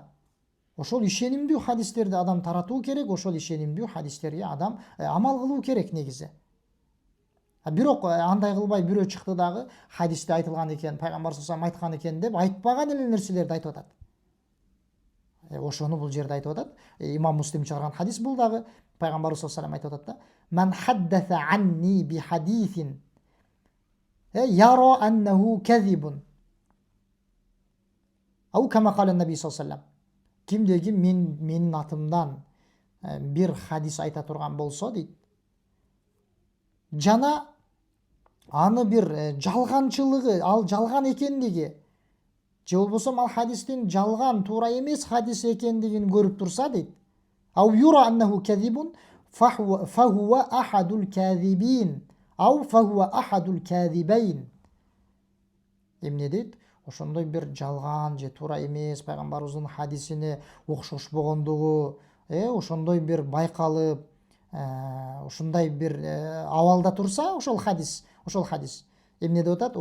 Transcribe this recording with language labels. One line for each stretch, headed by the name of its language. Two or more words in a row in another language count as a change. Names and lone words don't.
Kyrgyz: Ошол ишенимдүү хадистерди адам таратуу керек, ошол ишенимдүү хадистерге адам амал кылуу керек негизи. Бирок андай кылбай бирөө чыкты дагы хадисте айтылган экен, пайгамбар
Arabic: صلى الله عليه وسلم
Kyrgyz: айткан экен деп айтпаган эле нерселерди айтып атат. Ошону бул жерде айтып атат. Имам Муслим чыгарган хадис бул дагы. Пайгамбарыбыз
Arabic: صلى الله عليه وسلم
Kyrgyz: айтып атат да:
Arabic: "من حدث عني بحديث يرى أنه كذب". أو كما قال النبي صلى الله عليه وسلم.
Kyrgyz: Кимде-ким менин атымдан бир хадис айта турган болсо дейт, жана аны бир жалганчылыгы, ал жалган экендиги, же болбосо ал хадистин жалган, туура эмес хадис экендигин көрүп турса дейт,
Arabic: أو يرى أنه كذب فهو أحد الكاذبين أو فهو أحد الكاذبين.
Kyrgyz: Эмне дейт? Ошондой бир жалган же туура эмес пайгамбарыбыздын хадисине окшошпогондугу, ошондой бир байкалып, ушундай бир абалда турса, ошол хадис эмне деп атат?